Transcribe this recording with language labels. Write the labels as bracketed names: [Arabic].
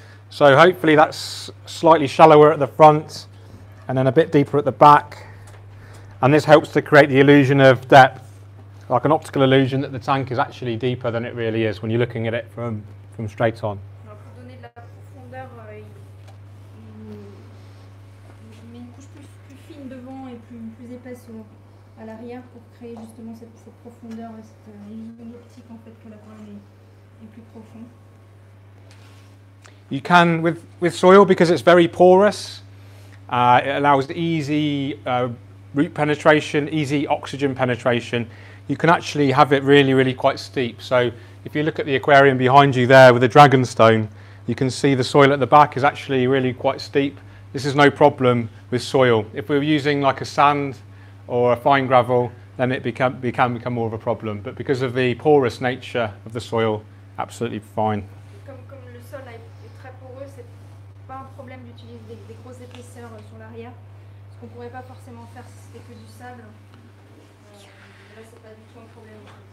[English] So hopefully that's slightly shallower at the front and then a bit deeper at the back, and this helps to create the illusion of depth like an optical illusion that the tank is actually deeper than it really is when you're looking at it from straight on. [French] Alors pour donner de la profondeur, il met une couche plus fine devant et plus épaisse à l'arrière pour créer justement cette profondeur et cette illusion optique en fait que l'aquarium est plus profond. [English] You can, with soil, because it's very porous, it allows easy root penetration, easy oxygen penetration. You can actually have it really, really quite steep. So if you look at the aquarium behind you there with the dragonstone, you can see the soil at the back is actually really quite steep. This is no problem with soil. If we were using like a sand or a fine gravel, then it can become more of a problem. But because of the porous nature of the soil, absolutely fine. [French] Comme le sol est très poreux, c'est pas un problème d'utiliser des grosses épaisseurs sur l'arrière, ce qu'on pourrait pas forcément faire si c'était que du sable. Là, c'est pas du tout un problème.